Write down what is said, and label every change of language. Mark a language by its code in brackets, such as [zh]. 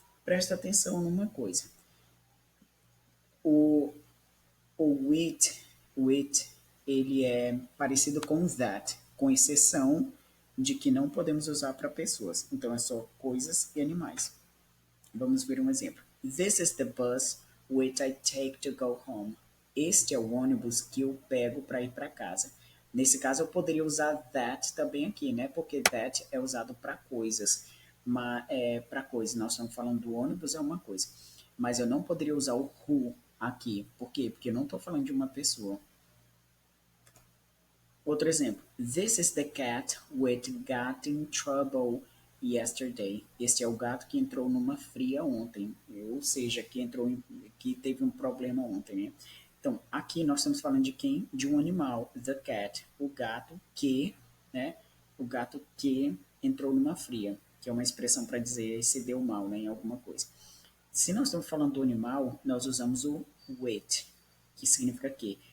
[pt] Presta atenção numa coisa. O, o it, ele é parecido com that, com exceção de que não podemos usar para pessoas. Então é só coisas e animais. Vamos ver um exemplo. [en] This is the bus which I take to go home. [pt] Este é o ônibus que eu pego para ir para casa. Nesse caso, eu poderia usar that também aqui, né? Porque that é usado para coisas. Mas para coisas, nós estamos falando do ônibus, é uma coisa. Mas eu não poderia usar o who aqui. Por quê? Porque eu não estou falando de uma pessoa. Outro exemplo. [en] This is the cat which got in trouble yesterday. [pt] Este é o gato que entrou numa fria ontem. Ou seja, que teve um problema ontem, né? Então, aqui nós estamos falando de quem? De um animal. [en] The cat. [pt] O gato que, né? O gato que entrou numa fria. Que é uma expressão para dizer se deu mal, né? Em alguma coisa. Se nós estamos falando do animal, nós usamos o with, que significa que.